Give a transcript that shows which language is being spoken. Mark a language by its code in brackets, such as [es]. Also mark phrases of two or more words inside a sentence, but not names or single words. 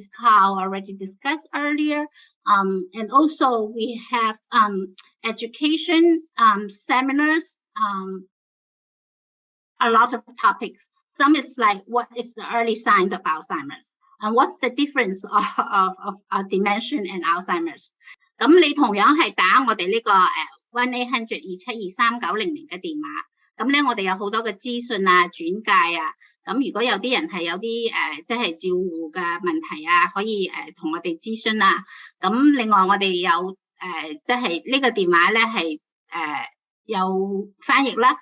[en] Kao already discussed earlier. And also we have education seminars, a lot of topics. Some is like, what is the early signs of Alzheimer's? And what's the difference of dementia and Alzheimer's? [yue] 咁你同樣係打我哋呢個1-800-272-3900嘅電話。咁咧我哋有好多嘅資訊啊、轉介啊。咁如果有啲人係有啲即係照護嘅問題啊，可以同我哋諮詢啊。咁另外我哋有即係呢個電話咧係有翻譯啦。